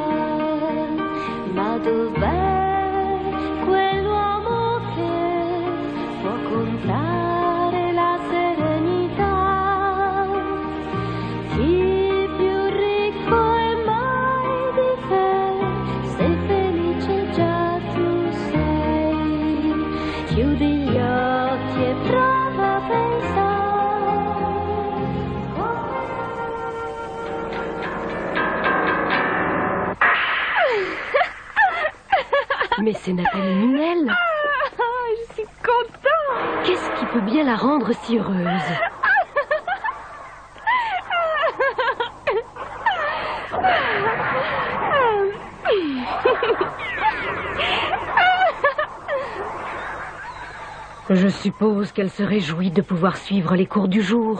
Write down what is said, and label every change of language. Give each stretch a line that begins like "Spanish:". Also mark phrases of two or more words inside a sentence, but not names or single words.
Italian: Ma dov'è quell'uomo che può comprare la serenità? Chi più ricco è mai di te? Sei felice già tu sei. Chiudi gli occhi e prova a pensare.
French: Mais c'est Nathalie Minel. Je suis contente. Qu'est-ce qui peut bien la rendre si heureuse? Je suppose qu'elle se réjouit de pouvoir suivre les cours du jour.